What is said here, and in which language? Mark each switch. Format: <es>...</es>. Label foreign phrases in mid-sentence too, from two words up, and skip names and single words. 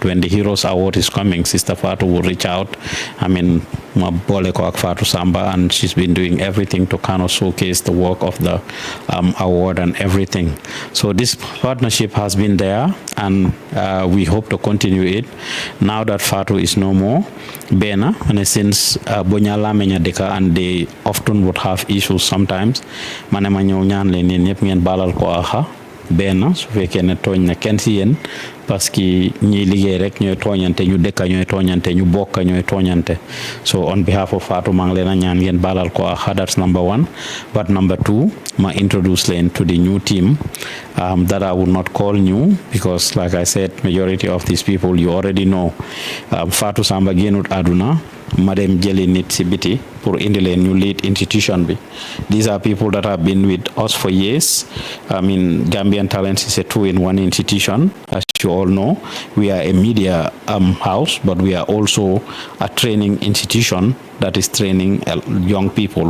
<en>When the Heroes Award is coming, Sister Fatu will reach out. Fatu Samba, and she's been doing everything to kind of showcase the work of the award and everything. So this partnership has been there, and we hope to continue it. Now that Fatu is no more, Bena, and since Bonyala Menya Deka, and they often would have issues sometimes,</en> <wo>ñaan leen yéen ñëpp ngeen baalal ko aha benn su fekkee ne tooñ na kenn si yéen,</wo> <fr>parce que</fr> <wo>ñiy liggéey rek ñooy tooñante, ñu dëkka ñooy tooñante, ñu bokka ñooy tooñante.</wo> <en>So on behalf of Fatu,</en> <wo>maa ngi leen a ñaan ngeen baalal ko aha.</wo> <en>That's number one. But number two, ma introduce leen to the new team that I would not call new, because like I said, majority of these people you already know.</en> <wo>Fatu Samba génnut àdduna, Madam Jelly nit si biti pour indi leen ñu</wo> <en>lead institution</en> <wo>bi.</wo> <en>These are people that have been with us for years. Gambian Talents is a two-in-one institution. As you all know, we are a media house, but we are also a training institution that is training young people.</en>